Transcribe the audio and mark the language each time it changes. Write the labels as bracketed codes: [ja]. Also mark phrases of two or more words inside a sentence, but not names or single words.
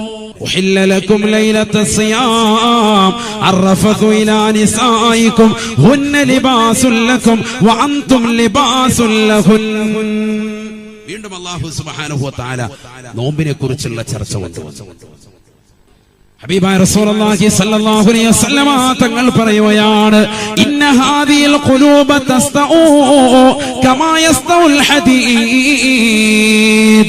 [ar] أحل لكم ليلة الصيام الرفث إلى نسائكم هن لباس لكم وأنتم لباس لهن. [ml] വീണ്ടും അല്ലാഹു [ar] سبحانه وتعالى [ml] നോമ്പിനെ കുറിച്ചുള്ള ചർച്ച കൊണ്ടുവന്നു. ഹബീബായ [ar] رسول الله صلى الله عليه وسلم [ml] തങ്ങൾ പറയുകയാണ്, [ar] إن هذه القلوب تصدأ كما يصدأ الحديد.